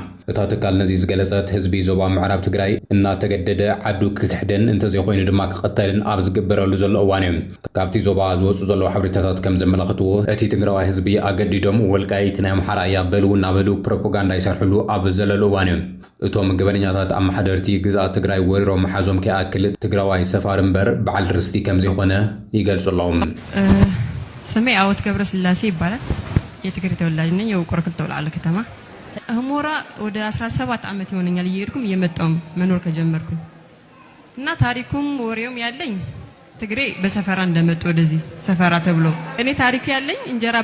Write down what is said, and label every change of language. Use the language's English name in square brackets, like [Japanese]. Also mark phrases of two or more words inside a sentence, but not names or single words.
[Tigrinya] እታ ትካል ነዚ ዝገለጸት ህዝቢ ዞባ ምዕራብ ትግራይ እናተገደደ ዓዱ ክክሕደን እንተዘይ ኮይኑ ድማ ክቕተልን ኣብ ዝግበረሉ ዘሎ እዋን እዩ ካብቲ ዞባ ዝወፁ ዘለዉ ሓበሬታታት ከም ዘመላኽትዎ እቲ ትግራዋይ ህዝቢ ኣገዲዶም ወልቃይት ናይ ኣምሓራ እያ በሉ እናበሉ ፕሮፓጋንዳ ይሰርሕሉ ኣብ ዘለሉ እዋን እዩ እቶም ገበነኛታት ኣመሓደርቲ ግዛኣት ትግራይ ወሪሮም መሓዞም ከይኣክል ትግራዋይ ሰፋር እምበር በዓል ርስቲ ከም ዘይኮነ ይገልጹ ኣለዎም [Amharic] ስሜ ዓወት ገብረስላሴ ይባላል የትግራይ ተወላጅ ነኝ የውቅሮ ክልተ ወልዓሎ ከተማ ህሞራ ወደ 17 ዓመት ይሆነኛል እየሄድኩም እየመጣሁም መኖር ከጀመርኩኝ እና ታሪኩም ወሬውም ያለኝ ትግሬ በሰፈራ እንደመጡ ወደዚህ ሰፈራ ተብሎ እኔ ታሪክ ያለኝ እንጀራ